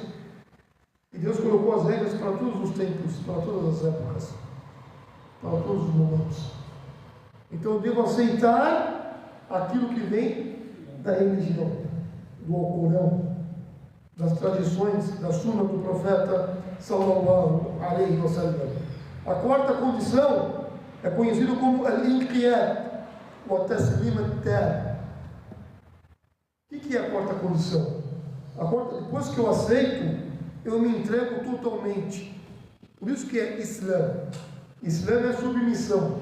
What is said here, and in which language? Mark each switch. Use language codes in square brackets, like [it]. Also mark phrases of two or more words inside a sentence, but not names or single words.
[pt] E Deus colocou as regras para todos os tempos, para todas as épocas, para todos os momentos. Então eu devo aceitar aquilo que vem da religião, do Alcorão, das tradições, da Sunna do profeta [ar] صلى الله عليه وسلم. [pt] A quarta condição é conhecido como al-inqiyad, ou [ar] التسليم التام. [pt] O que é a quarta condição? Depois que eu aceito, eu me entrego totalmente. Por isso que é Islã. Islã é submissão.